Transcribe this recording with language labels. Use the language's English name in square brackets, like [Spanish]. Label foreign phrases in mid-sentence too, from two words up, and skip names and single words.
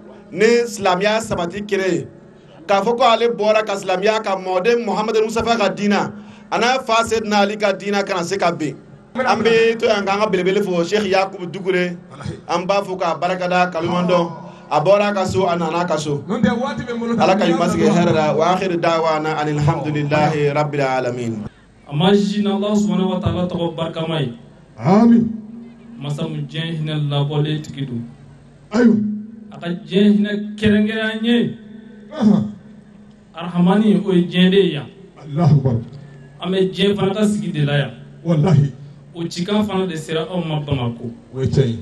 [Bambara] ni silamɛya sabati kɛnɛ ye k'a fɔ ko ale bɔra ka silamɛya ka mɔden Muhamadu Mustafa ka diina a n'a fa Seydina Ali ka diina kana se ka ben an bɛ to yan k'an ka belebele fɔ Sheikh Yakubu Dukure an b'a fɔ k'a barakada kalumandɔn a bɔra ka so a nana ka so ala ka ɲuman sigi hɛrɛ la [Arabic] وآخر دعوانا الحمد لله رب العالمين. [Bambara] Amajina [Arabic] الله سبحانه وتعالى [Bambara] tɔgɔ barikama ye. Amin. Masa mu diɲɛ hinɛ labɔlen tigi don. Ayiwa. A ka diɲɛ hinɛ kɛrɛnkɛrɛn an ye. Arahamani o ye diɲɛ de ye yan. [Arabic] الله أكبر. [Bambara] An bɛ diɲɛ fana ka sigi de la yan. Wallahi. O cikan fana de sera anw ma Bamako. O ye tiɲɛ ye.